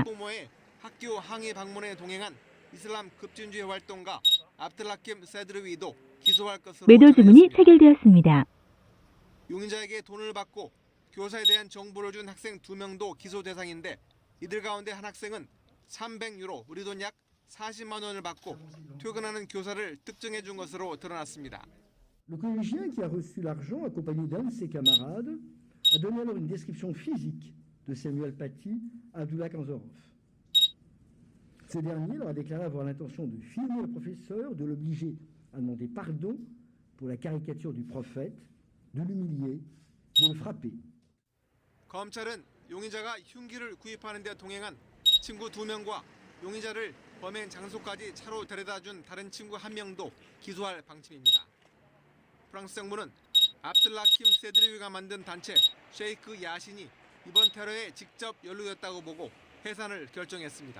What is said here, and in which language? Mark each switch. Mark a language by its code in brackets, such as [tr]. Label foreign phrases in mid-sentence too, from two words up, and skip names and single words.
[ko] 학부모의 학교 항의 방문에 동행한 이슬람 급진주의 활동가 압들라킴 세드르위도 기소할 것으로 매도 주문이 전해졌습니다. 체결되었습니다. 용의자에게 돈을 받고 교사에 대한 정보를 준 학생 2명도 기소 대상인데 이들 가운데 한 학생은 300유로, 우리 돈 약 40만 원을 받고 퇴근하는 교사를 특정해 준 것으로 드러났습니다. [fr] Le collégien qui a reçu l'argent accompagné d'un de ses camarades a donné alors une description physique de Samuel Paty à Abdullah Kanzorov. Ce dernier leur a déclaré avoir l'intention de filmer le professeur, de l'obliger à demander pardon pour la caricature du prophète, de l'humilier, de le frapper. [ko] 검찰은 용의자가 흉기를 구입하는 데 동행한 친구 2명과 용의자를 범행 장소까지 차로 데려다준 다른 친구 1명도 기소할 방침입니다. 프랑스 정부는 압들라킴 세드리위가 만든 단체 셰이크 야신이 이번 테러에 직접 연루됐다고 보고 해산을 결정했습니다.